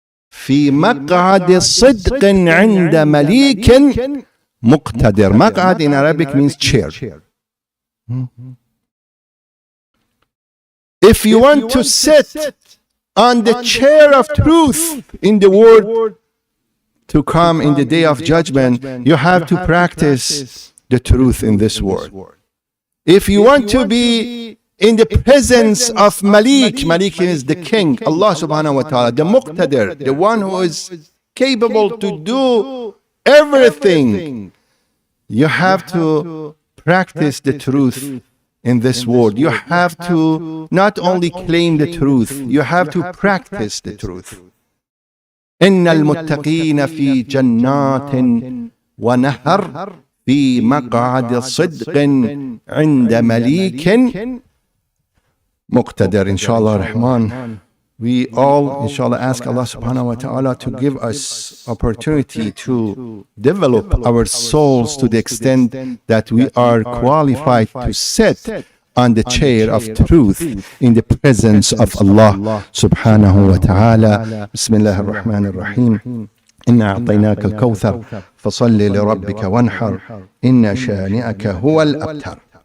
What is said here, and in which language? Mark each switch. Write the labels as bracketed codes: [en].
[ar] في مقعد صدق عند مليك مقتدر. [en] مقعد in Arabic means chair. If you want to sit on the chair of truth in the world to come in the day of judgment, you have to practice the truth in this world. If you want to be in the presence of Malik, Malik is the king, Allah subhanahu wa ta'ala, the Muqtadir, the one who is capable to do everything. You have to practice the truth in this world. You have to not only claim the truth, you have to practice the truth. [ar] إن المتقين في جنات ونهر في مقعد صدق عند مليك مقتدر. [en] Inshallah Rahman, we all inshallah ask Allah subhanahu wa ta'ala to give us opportunity to develop our souls to the extent that we are qualified to sit on the chair of truth in the presence of Allah subhanahu wa ta'ala. Bismillah ar-Rahman ar-Rahim. [ar] إنا أعطيناك الكوثر فصل لربك وانحر إن شانئك هو الأبتر.